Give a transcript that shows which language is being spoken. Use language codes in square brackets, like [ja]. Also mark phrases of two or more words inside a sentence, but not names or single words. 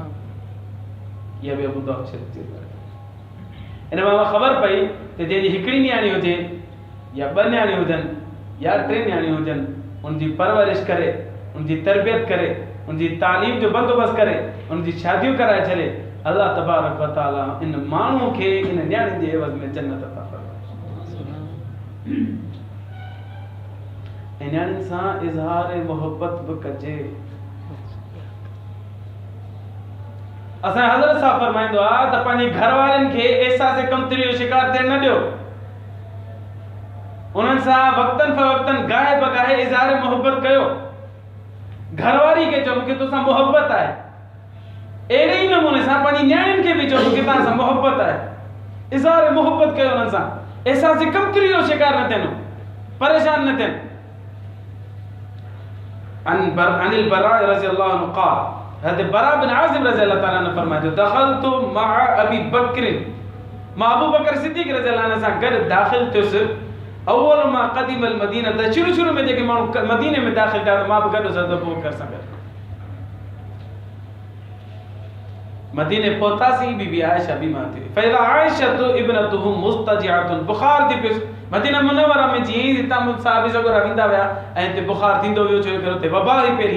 [sd] ये भी अबू दाऊद शरीफ जी इन मां ख़बर पई त जंहिंजी हिकिड़ी न्याणी हुजे या ॿ न्याणी हुजनि या 3 न्याणी हुजनि, उनजी परवरिश करे, उनजी तरबियत करे, उनजी तालीम जो बंदोबस्त करे, उनजी शादियूं कराए छॾे, [ar] الله تبارك وتعالى [sd] इन माण्हू खे इन न्याणी जे एवज़ में जन्नत अता फरमाए। ऐं न्याणियुनि सां इज़हार मोहब्बत बि कजे। असां हज़रत साहब फरमाईंदो आहे त पंहिंजे घर वारनि खे एहसास कमतरी जो शिकार थियण न ॾियो, उन्हनि सां वक्तन फ़वक्तन गाहे बगाहे इज़हार मोहब्बत कयो। घरवारी खे चओ मूंखे तोसां मोहब्बत आहे, अहिड़े ई नमूने सां पंहिंजी न्याणियुनि खे बि चओ मूंखे तव्हां सां मोहब्बत आहे, इज़हार मोहब्बत कयो उन्हनि सां, एहसास कमतरी जो शिकार न थियनि, परेशान न थियनि। [ar] عن البراء رضي الله عنه قال, [sd] हज़रत बरा बिन आज़िब रज़ियल्लाहु ताला [ur] نے فرمایا [ar] دخلت مع أبي بكر, [sd] मां अबू बकर सिद्दीक़ रज़ियल्लाहु अन्हु सां गॾु दाख़िल थियुसि। [ar] أول ما قدم المدينة, [sd] त शुरू में जेके माण्हू मदीने में दाख़िल थिया त मां बि गॾु हज़रत अबू बकर सां गॾु मदीने पहुतासीं। बीबी आयशा बीमार थी, [ar] فإذا عائشة ابنته مضطجعة, [sd] बुखार थी पियुसि। मदीना मुनव्वरा में जीअं ई हितां साहबी सगोरा वेंदा विया ऐं हिते बुखार थींदो वियो, छो करे हुते वबा हुई पहिरीं।